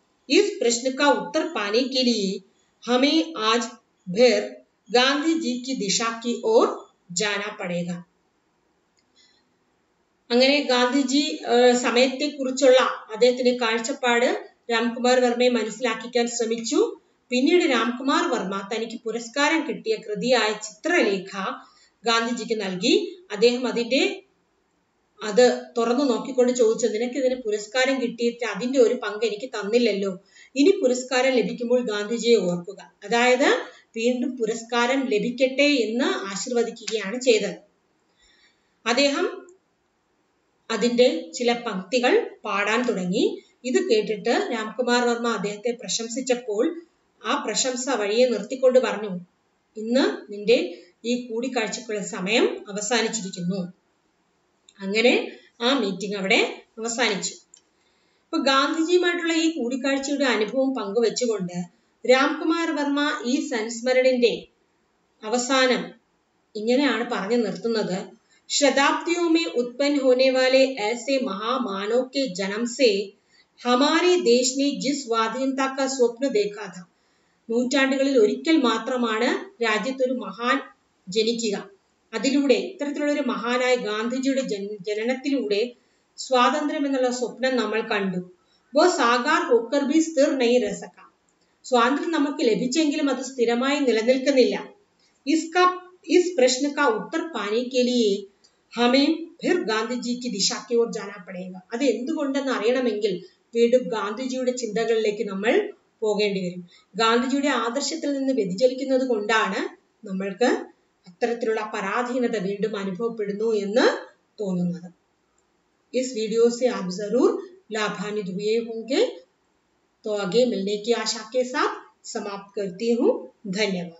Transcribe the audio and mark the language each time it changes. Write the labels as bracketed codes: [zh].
[hi] इस प्रश्न का उत्तर पाने के लिए हमें आज फिर गांधी जी की दिशा की ओर जाना पड़ेगा। [ml] അങ്ങനെ ഗാന്ധിജി സമയത്തെക്കുറിച്ചുള്ള അദ്ദേഹത്തിന്റെ കാഴ്ചപ്പാട് രാംകുമാർ വർമ്മയെ മനസ്സിലാക്കിക്കാൻ ശ്രമിച്ചു. പിന്നീട് രാംകുമാർ വർമ്മ തനിക്ക് പുരസ്കാരം കിട്ടിയ കൃതിയായ ചിത്രലേഖ ഗാന്ധിജിക്ക് നൽകി. അദ്ദേഹം അത് തുറന്നു നോക്കിക്കൊണ്ട് ചോദിച്ചു, നിനക്ക് ഇതിന് പുരസ്കാരം കിട്ടിയിട്ട് അതിന്റെ ഒരു പങ്ക് എനിക്ക് തന്നില്ലല്ലോ, ഇനി പുരസ്കാരം ലഭിക്കുമ്പോൾ ഗാന്ധിജിയെ ഓർക്കുക, അതായത് വീണ്ടും പുരസ്കാരം ലഭിക്കട്ടെ എന്ന് ആശീർവദിക്കുകയാണ് ചെയ്തത്. അദ്ദേഹം അതിന്റെ ചില പംക്തികൾ പാടാൻ തുടങ്ങി. ഇത് കേട്ടിട്ട് രാംകുമാർ വർമ്മ അദ്ദേഹത്തെ പ്രശംസിച്ചപ്പോൾ ആ പ്രശംസ വഴിയെ നിർത്തിക്കൊണ്ട് പറഞ്ഞു, ഇന്ന് നിന്റെ ഈ കൂടിക്കാഴ്ചക്കുള്ള സമയം അവസാനിച്ചിരിക്കുന്നു. അങ്ങനെ ആ മീറ്റിംഗ് അവിടെ അവസാനിച്ചു. അപ്പൊ ഗാന്ധിജിയുമായിട്ടുള്ള ഈ കൂടിക്കാഴ്ചയുടെ അനുഭവം പങ്കുവെച്ചുകൊണ്ട് രാംകുമാർ വർമ്മ ഈ സംസ്മരണിന്റെ അവസാനം ഇങ്ങനെയാണ് പറഞ്ഞു നിർത്തുന്നത്. [hi] शताब्दियों में उत्पन्न होने वाले ऐसे महामानव के जन्म से हमारे देश ने जिस स्वाधीनता का स्वप्न देखा था. [ml] നൂറ്റാണ്ടുകളിൽ ഒരിക്കൽ മാത്രമാണ് രാജ്യത്തൊരു മഹാൻ ജനിക്കുക. അതിലൂടെ ഇത്തരത്തിലുള്ള ഒരു മഹാനായ ഗാന്ധിജിയുടെ ജനനത്തിലൂടെ സ്വാതന്ത്ര്യം എന്നുള്ള സ്വപ്നം നമ്മൾ കണ്ടു. [hi] वो साकार होकर भी स्थिर नहीं रह सका. [ml] സ്വാതന്ത്ര്യം നമുക്ക് ലഭിച്ചെങ്കിലും അത് സ്ഥിരമായി നിലനിൽക്കുന്നില്ല. [hi] इस प्रश्न का उत्तर पाने के लिए हमें फिर गांधी जी की दिशा की ओर जाना पड़ेगा. [ml] അത് എന്തുകൊണ്ടെന്ന് അറിയണമെങ്കിൽ വീണ്ടും ഗാന്ധിജിയുടെ ചിന്തകളിലേക്ക് നമ്മൾ പോകേണ്ടി വരും. ഗാന്ധിജിയുടെ ആദർശത്തിൽ നിന്ന് വ്യതിചലിക്കുന്നത് കൊണ്ടാണ് നമ്മൾക്ക് അത്തരത്തിലുള്ള പരാധീനത വീണ്ടും അനുഭവപ്പെടുന്നു എന്ന് തോന്നുന്നത്. [hi] इस वीडियो से आप जरूर लाभान्वित हुए होंगे. तो आगे मिलने की आशा के साथ समाप्त करती हूँ. धन्यवाद.